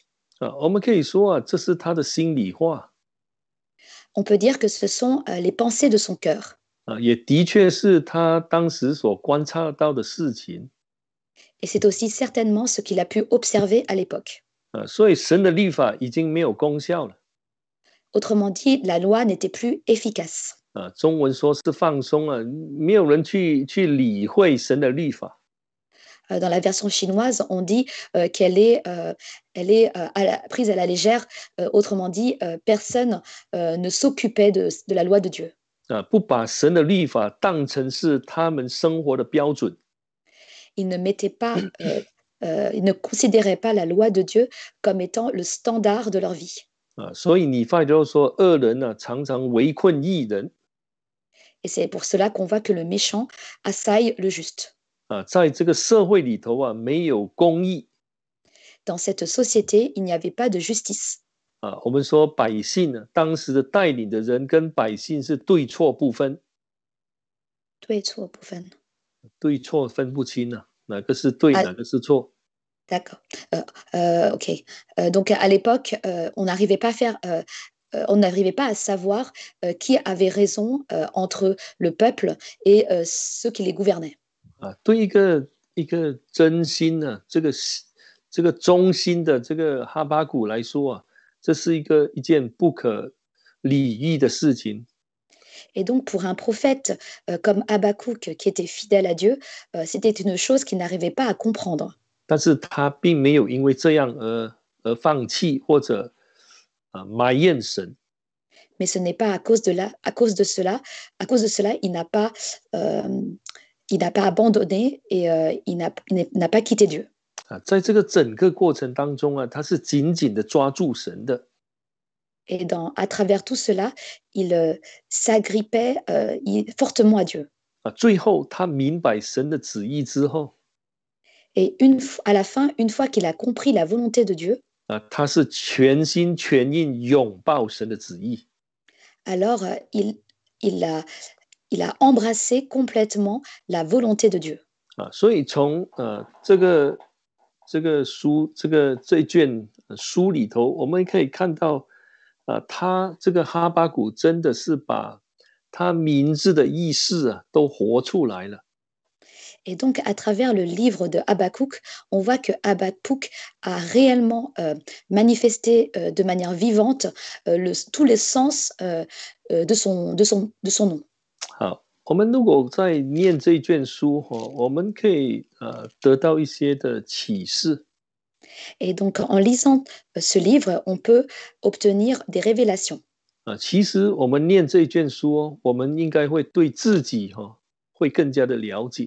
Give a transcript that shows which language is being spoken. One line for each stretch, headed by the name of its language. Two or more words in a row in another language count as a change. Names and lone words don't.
Chinese: 我们可以说这是他的心里话。
French: On peut dire que ce sont les pensées de son cœur.
Chinese: 也的确是他当时所观察到的事情。
French: Et c'est aussi certainement ce qu'il a pu observer à l'époque.
Chinese: 所以神的律法已经没有功效了。
French: Autrement dit, la loi n'était plus efficace.
Chinese: 中文说是放松没有人去理会神的律法。
French: Dans la version chinoise, on dit qu'elle est, prise à la légère. Autrement dit, personne ne s'occupait de la loi de Dieu.
Chinese: 不把神的律法当成是他们生活的标准。
French: Ils ne mettaient pas, ils ne considéraient pas la loi de Dieu comme étant le standard de leur vie.
Chinese: 所以以弗所说，恶人常常围困义人。
French: Et c'est pour cela qu'on voit que le méchant assaille le juste.
Chinese: 在这个社会里头没有公义。
French: Dans cette société, il n'y avait pas de justice.
Chinese: 我们说百姓当时的带领的人跟百姓是对错不分。对错不分。对错分不清哪个是对，哪个是错。
French: D'accord. OK. Donc à l'époque, on n'arrivait pas à savoir qui avait raison entre le peuple et ceux qui les gouvernaient.
Chinese: 对一个一个真心呢、这个忠心的这个哈巴谷来说啊，这是一件不可理喻的事情。
French: Et donc, pour un prophète comme Habakkuk, qui était fidèle à Dieu, c'était une chose qu'il n'arrivait pas à comprendre.
Chinese: 但是他并没有因为这样而放弃或者埋怨神。
French: Mais ce n'est pas à cause de cela, euh, il n'a pas abandonné et n'a pas quitté Dieu.
Chinese: 在这个整个过程当中啊，他是紧紧的抓住神的。
French: Et à travers tout cela, il s'agrippait fortement à Dieu.
Chinese: 最后他明白神的旨意之后，
French: Et à la fin, une fois qu'il a compris la volonté de Dieu,
Chinese: 他是全心全意拥抱神的旨意。
French: alors il a embrassé complètement la volonté de Dieu.
Chinese: 所以从这卷书里头，我们可以看到，他这个哈巴谷真的是把他名字的意思都活出来了。
French: Et donc, à travers le livre de Habakkuk, on voit que Habakkuk a réellement manifesté de manière vivante tous les sens de son nom.
Chinese: 好，我们如果在念这一卷书我们可以得到一些的启示。
French: Et donc, en lisant ce livre, on peut obtenir des révélations.
Chinese: 其实我们念这一卷书我们应该会对自己会更加的了解。